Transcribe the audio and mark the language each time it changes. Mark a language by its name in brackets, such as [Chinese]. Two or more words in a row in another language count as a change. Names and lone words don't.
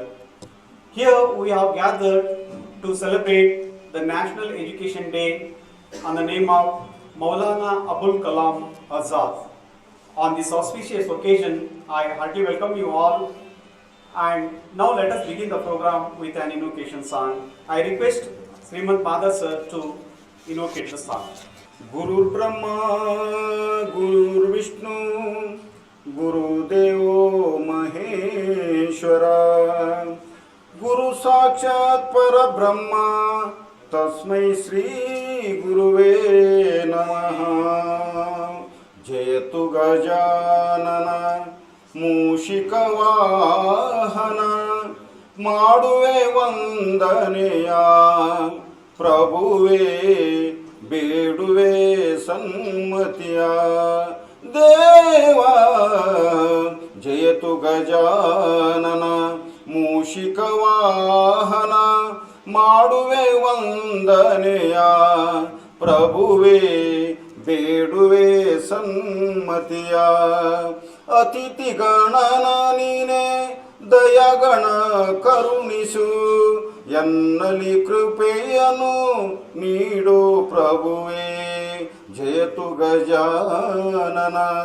[English] Here we have gathered to celebrate the National Education Day on the name of Maulana Abul Kalam Azad. On this auspicious occasion, I heartily welcome you all, and now let us begin the program with an invocation song. I request Srimad Padar sir to invocate the song. [Sanskrit] गुरु ब्रह्मा गुरु विष्णु गुरु देवो महेश्वर गुरु साक्षात् परब्रह्म तस्मै श्री गुरवे नमः. [Kannada] ಜಯತು ಗಜಾನನ ಮೂಷಿಕವಾಹನ ಮಾಡುವೆ ವಂದನೆಯ ಪ್ರಭುವೇ ಬೇಡುವೆ ಸನ್ಮತಿಯ ದೇವ ಜಯತು ಗಜಾನನ ಮೂಷಿಕವಾಹನ ಮಾಡುವೆ ವಂದನೆಯ ಪ್ರಭುವೇ ಬೇಡುವೆ ಸನ್ಮತಿಯ ಅತಿಥಿ ಗಣನ ನೀನೆ ದಯಗಣ ಕರುಣಿಸು ಎನ್ನಲಿ ಕೃಪೆಯನು ನೀಡು ಪ್ರಭುವೇ ಜಯತು ಗಜಾನನ